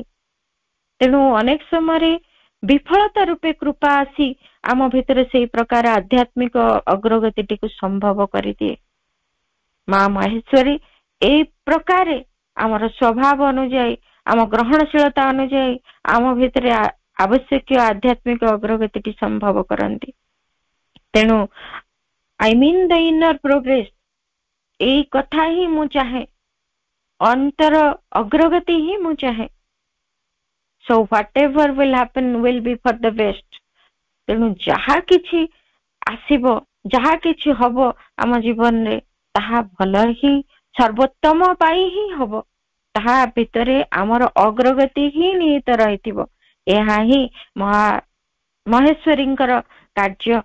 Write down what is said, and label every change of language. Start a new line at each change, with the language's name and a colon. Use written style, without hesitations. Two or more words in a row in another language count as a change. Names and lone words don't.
Odia: ତେଣୁ ଅନେକ ସମୟରେ ବିଫଳତା ରୂପେ କୃପା ଆସି ଆମ ଭିତରେ ସେଇ ପ୍ରକାର ଆଧ୍ୟାତ୍ମିକ ଅଗ୍ରଗତିଟିକୁ ସମ୍ଭବ କରିଦିଏ। ମା ମହେଶ୍ୱରୀ ଏଇ ପ୍ରକାରେ ଆମର ସ୍ୱଭାବ ଅନୁଯାୟୀ, ଆମ ଗ୍ରହଣଶୀଳତା ଅନୁଯାୟୀ ଆମ ଭିତରେ ଆବଶ୍ୟକୀୟ ଆଧ୍ୟାତ୍ମିକ ଅଗ୍ରଗତିଟି ସମ୍ଭବ କରନ୍ତି।
English: ତେଣୁ I mean the inner progress,
Odia: ଏଇ କଥା ହିଁ ମୁଁ ଚାହେଁ, ଅନ୍ତର ଅଗ୍ରଗତି ହିଁ ମୁଁ ଚାହେଁ।
English: So whatever will happen will be for the best।
Odia: ତେଣୁ ଯାହା କିଛି ଆସିବ, ଯାହା କିଛି ହବ ଆମ ଜୀବନରେ, ତାହା ଭଲ ହିଁ, ସର୍ବୋତ୍ତମ ପାଇଁ ହିଁ ହବ। ତାହା ଭିତରେ ଆମର ଅଗ୍ରଗତି ହିଁ ନିହିତ ରହିଥିବ। ଏହା ହିଁ ମହେଶ୍ୱରୀଙ୍କର କାର୍ଯ୍ୟ।